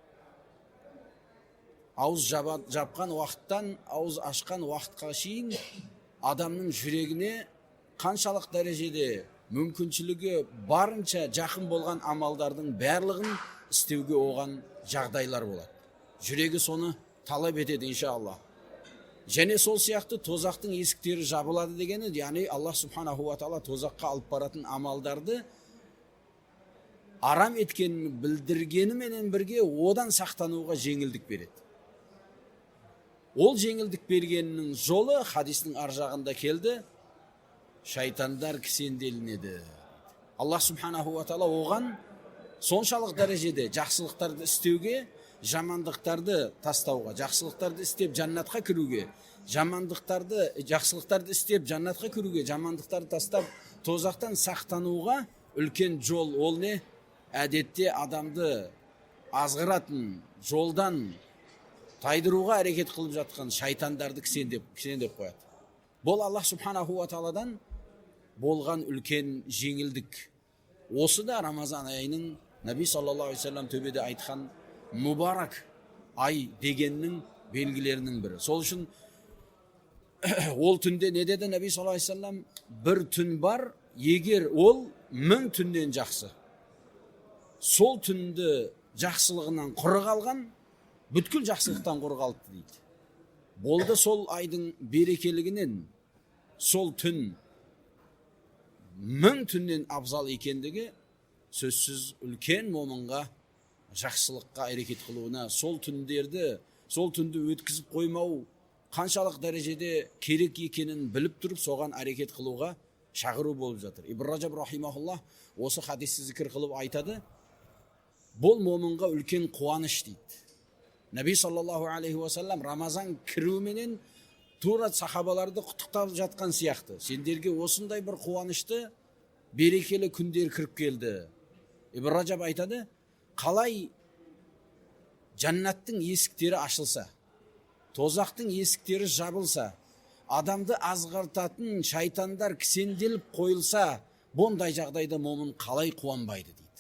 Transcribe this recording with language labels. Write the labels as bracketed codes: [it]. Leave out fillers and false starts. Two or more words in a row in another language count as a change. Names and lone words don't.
[kk] Ауыз жапқан уақыттан ауыз ашқан уақытқа шейін адамның жүрегіне қаншалық дәрежеде мүмкіншілігі барынша жақын болған амалдардың барлығын істеуге оған жағдайлар болады. Жүрегі соны талап етеді иншаллах. Және сол сияқты тозақтың есіктері жабылады дегені, яғни Аллах [ar] سبحانه وتعالى [kk] тозаққа алып баратын амалдарды арам еткенін білдіргеніменен бірге одан сақтануға жеңілдік береді. Ол жеңілдік бергенінің жолы хадистің ар жағында келді, шайтандар кісенделінеді. Аллах [ar] سبحانه وتعالى [kk] оған соншалық дәрежеде жақсылықтарды істеуге, жамандықтарды тастауға, жақсылықтарды істеп жаннатқа кіруге, жақсылықтарды істеп жаннатқа кіруге, жамандықтарды тастап тозақтан сақтануға үлкен жол. Ол не? Әдетте адамды азғыратын жолдан тайдыруға әрекет қылып жатқан шайтандарды кісендеп қояды. Бұл Аллах [ar] سبحانه وتعالى [kk] болған үлкен жеңілдік. Осы да Рамазан айының Наби [ar] صلى الله عليه وسلم [kk] төбеде айтқан мұбарак ай дегеннің белгілерінің бірі. Сол үшін ол түнде не деді Наби [ar] صلى الله عليه وسلم? [kk] Бір түн бар, егер ол 1000 түннен жақсы. Сол түнді жақсылығынан құр қалған, бүткіл жақсылықтан құр қалды дейді. Болды сол айдың берекелігінен сол түн 1000 түннен абзал екендігі сөзсіз үлкен момынға жақсылыққа әрекет қылуына, сол түнді өткізіп қоймау қаншалық дәрежеде керек екенін біліп тұрып соған әрекет қылуға шақыру болып жатыр. Ибн Раджаб рахимахуллах осы хадисті зікір қылып айтады, бұл момынға үлкен қуаныш дейді. Наби [ar] صلى الله عليه وسلم [kk] Рамазан кіруіменен тура сахабаларды құттықтап жатқан сияқты. Сендерге осындай бір қуанышты берекелі күндер кіріп келді. Ибн Раджаб айтады, қалай жаннаттың есіктері ашылса, тозақтың есіктері жабылса, адамды азғыртатын шайтандар кісенделіп қойылса, бұндай жағдайда момын қалай қуанбайды дейді.